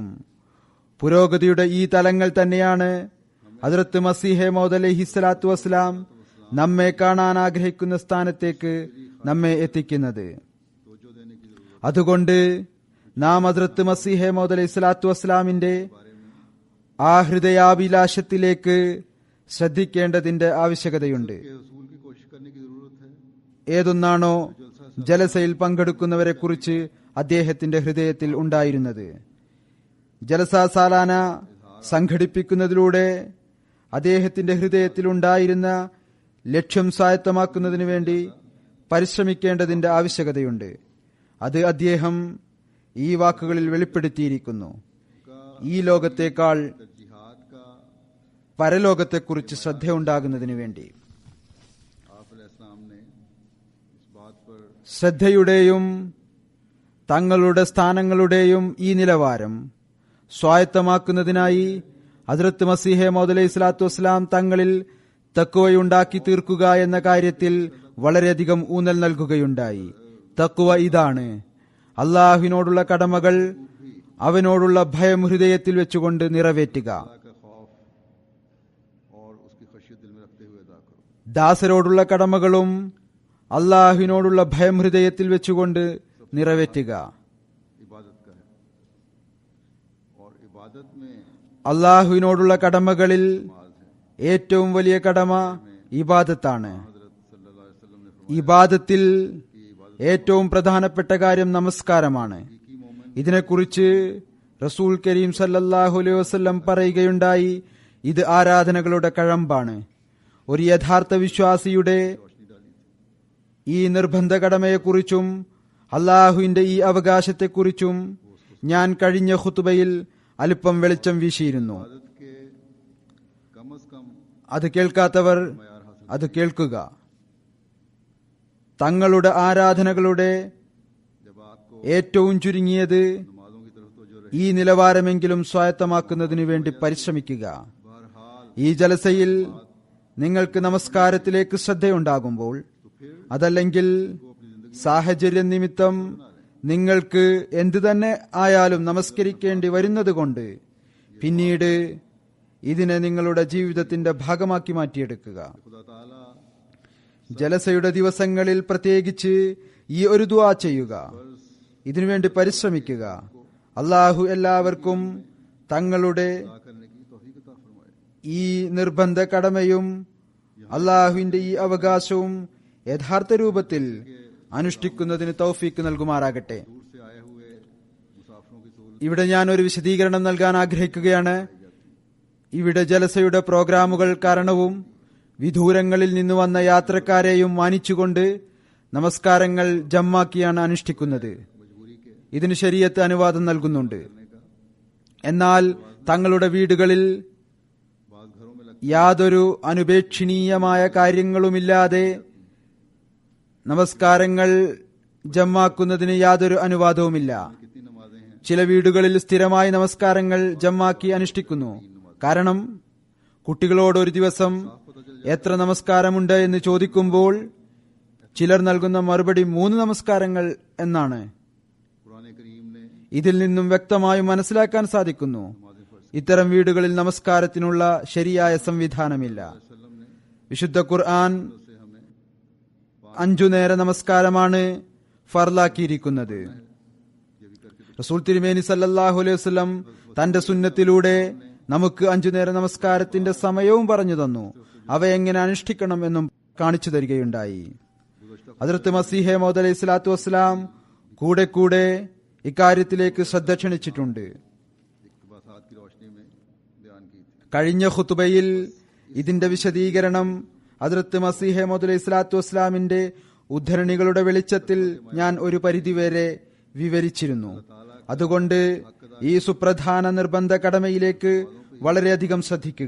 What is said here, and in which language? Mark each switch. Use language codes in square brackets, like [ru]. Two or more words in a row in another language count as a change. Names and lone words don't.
[ml] പുരോഗതിയുടെ ഈ തലങ്ങൾ തന്നെയാണ് ഹദ്റത്ത് മസീഹ് മൗഊദ് [ar] عليه الصلاة والسلام [ml] നമ്മെ കാണാൻ ആഗ്രഹിക്കുന്ന സ്ഥാനത്തേക്ക് നമ്മെ എത്തിക്കുന്നത്. അതുകൊണ്ട് നാം ഹദ്റത്ത് മസീഹ് മൗഊദ് [ar] عليه الصلاة والسلام [ml] ആ ഹൃദയാഭിലാഷത്തിലേക്ക് ശ്രദ്ധിക്കേണ്ടതിന്റെ ആവശ്യകതയുണ്ട്. [ur] حصول کی کوشش کرنے کی ضرورت ہے. [ml] ഏതൊന്നാണോ ജലസയിൽ പങ്കെടുക്കുന്നവരെ കുറിച്ച് അദ്ദേഹത്തിന്റെ ഹൃദയത്തിൽ ഉണ്ടായിരുന്നത്. ജലസ സാലാന സംഘടിപ്പിക്കുന്നതിലൂടെ അദ്ദേഹത്തിന്റെ ഹൃദയത്തിൽ ഉണ്ടായിരുന്ന ലക്ഷ്യം സ്വായത്തമാക്കുന്നതിനു വേണ്ടി പരിശ്രമിക്കേണ്ടതിന്റെ ആവശ്യകതയുണ്ട്. അത് അദ്ദേഹം ഈ വാക്കുകളിൽ വെളിപ്പെടുത്തിയിരിക്കുന്നു. ഈ ലോകത്തേക്കാൾ [ur] جہاد کا [ml] പരലോകത്തെക്കുറിച്ച് ശ്രദ്ധയുണ്ടാകുന്നതിനു വേണ്ടി [ur] آپ علیہ السلام نے اس بات پر [ml] ശ്രദ്ധയുടെയും തങ്ങളുടെ സ്ഥാനങ്ങളുടെയും ഈ നിലവാരം സ്വായത്തമാക്കുന്നതിനായി ഹദ്റത്ത് മസീഹ് മൗഊദ് [ar] عليه الصلاة والسلام [ml] തങ്ങളിൽ തഖ്വയുണ്ടാക്കി തീർക്കുക എന്ന കാര്യത്തിൽ വളരെയധികം ഊന്നൽ നൽകുകയുണ്ടായി. തഖ്വ ഇതാണ്: അള്ളാഹുവിനോടുള്ള കടമകൾ അവനോടുള്ള ഭയം ഹൃദയത്തിൽ വെച്ചുകൊണ്ട് നിറവേറ്റുക. [ur] کا خوف اور اس کی خشیت دل میں رکھتے ہوئے ادا کرو. [ml] ദാസരോടുള്ള കടമകളും അള്ളാഹുവിനോടുള്ള ഭയം ഹൃദയത്തിൽ വെച്ചുകൊണ്ട് നിറവേറ്റുക. [ur] عبادت کا ہے اور عبادت میں [ml] അള്ളാഹുവിനോടുള്ള കടമകളിൽ [ur] نماز ہے. [ml] ഏറ്റവും വലിയ കടമ ഇബാദത്താണ്. [ur] حضرت [ar] صلى الله عليه وسلم [ur] نے [ml] ഇബാദത്തിൽ ഏറ്റവും പ്രധാനപ്പെട്ട കാര്യം നമസ്കാരമാണ്. ഇതിനെക്കുറിച്ച് റസൂൽ കരീം [ar] صلى الله عليه وسلم [ml] പറയുകയുണ്ടായി, ഇത് ആരാധനകളുടെ കഴമ്പാണ്. ഒരു യഥാർത്ഥ വിശ്വാസിയുടെ ഈ നിർബന്ധ കടമയെക്കുറിച്ചും അള്ളാഹുവിന്റെ ഈ അവകാശത്തെക്കുറിച്ചും ഞാൻ കഴിഞ്ഞ ഖുതുബയിൽ അല്പം വെളിച്ചം വീശിയിരുന്നു. [ur] عبادت کے کم سے کم [ml] അത് കേൾക്കാത്തവർ അത് കേൾക്കുക. തങ്ങളുടെ ആരാധനകളുടെ [ur] جب آپ کو [ml] ഏറ്റവും ചുരുങ്ങിയത് [ur] نمازوں کی طرف توجہ رہے. [ml] ഈ നിലവാരമെങ്കിലും സ്വായത്തമാക്കുന്നതിനു വേണ്ടി പരിശ്രമിക്കുക. [ur] बहरहाल [ml] ഈ ജലസയിൽ നിങ്ങൾക്ക് നമസ്കാരത്തിലേക്ക് ശ്രദ്ധയുണ്ടാകുമ്പോൾ, അതല്ലെങ്കിൽ സാഹചര്യ നിമിത്തം നിങ്ങൾക്ക് എന്തു തന്നെ ആയാലും നമസ്കരിക്കേണ്ടി വരുന്നതുകൊണ്ട് പിന്നീട് ഇതിനെ നിങ്ങളുടെ ജീവിതത്തിന്റെ ഭാഗമാക്കി മാറ്റിയെടുക്കുക. [ur] خدا تعالیٰ [ml] ജലസയുടെ ദിവസങ്ങളിൽ പ്രത്യേകിച്ച് ഈ ഒരു ദുആ ചെയ്യുക, ഇതിനുവേണ്ടി പരിശ്രമിക്കുക. അള്ളാഹു എല്ലാവർക്കും തങ്ങളുടെ [ur] ادا کرنے کی توفیق عطا فرمائے. [ml] ഈ നിർബന്ധ കടമയും അള്ളാഹുവിന്റെ ഈ അവകാശവും യഥാർത്ഥ രൂപത്തിൽ അനുഷ്ഠിക്കുന്നതിന് തൗഫീക്ക് നൽകുമാറാകട്ടെ. [ur] دور سے آئے ہوئے مسافروں کی سہولت [ml] ഇവിടെ ഞാൻ ഒരു വിശദീകരണം നൽകാൻ ആഗ്രഹിക്കുകയാണ്. ഇവിടെ ജലസയുടെ പ്രോഗ്രാമുകൾ കാരണവും വിദൂരങ്ങളിൽ നിന്ന് വന്ന യാത്രക്കാരെയും മാനിച്ചുകൊണ്ട് നമസ്കാരങ്ങൾ ജമ്മാക്കിയാണ് അനുഷ്ഠിക്കുന്നത്. ഇതിന് ശരീഅത്ത് അനുവാദം നൽകുന്നുണ്ട്. എന്നാൽ തങ്ങളുടെ വീടുകളിൽ [ur] بعد گھروں میں [ml] യാതൊരു അനുപേക്ഷണീയമായ കാര്യങ്ങളുമില്ലാതെ നമസ്കാരങ്ങൾ ജമ്മാക്കുന്നതിന് യാതൊരു അനുവാദവുമില്ല. [ur] کتنی نمازیں ہیں. [ml] ചില വീടുകളിൽ സ്ഥിരമായി നമസ്കാരങ്ങൾ ജമ്മാക്കി അനുഷ്ഠിക്കുന്നു. കാരണം കുട്ടികളോട് ഒരു ദിവസം എത്ര നമസ്കാരമുണ്ട് എന്ന് ചോദിക്കുമ്പോൾ ചിലർ നൽകുന്ന മറുപടി 3 നമസ്കാരങ്ങൾ എന്നാണ്. [ur] قرآن کریم نے [ml] ഇതിൽ നിന്നും വ്യക്തമായി മനസ്സിലാക്കാൻ സാധിക്കുന്നു, ഇത്തരം വീടുകളിൽ നമസ്കാരത്തിനുള്ള ശരിയായ സംവിധാനമില്ല. വിശുദ്ധ ഖുർആൻ 5 നേര നമസ്കാരമാണ് ഫർലാക്കിയിരിക്കുന്നത്. റസൂൽ തിരുമേനി [ar] صلى الله عليه وسلم [ml] തന്റെ സുന്നത്തിലൂടെ നമുക്ക് 5 നേര നമസ്കാരത്തിന്റെ സമയവും പറഞ്ഞു തന്നു. അവ എങ്ങനെ അനുഷ്ഠിക്കണം എന്നും കാണിച്ചു തരികയുണ്ടായി. ഹദ്റത്ത് മസീഹ് മൗഊദ് [ar] عليه الصلاة والسلام [ml] കൂടെ കൂടെ ഇക്കാര്യത്തിലേക്ക് ശ്രദ്ധ ക്ഷണിച്ചിട്ടുണ്ട്. [ur] اقتباسات کی روشنی میں بیان کی تھی. [ml] കഴിഞ്ഞ ഖുതുബയിൽ ഇതിന്റെ വിശദീകരണം ഹദ്റത്ത് മസീഹ് മൗഊദ് [ar] عليه الصلاة والسلام [ml] ഉദ്ധരണികളുടെ വെളിച്ചത്തിൽ ഞാൻ ഒരു പരിധിവരെ വിവരിച്ചിരുന്നു. അതുകൊണ്ട് ഈ സുപ്രധാന നിർബന്ധ കടമയിലേക്ക് വളരെയധികം ശ്രദ്ധിക്കുക.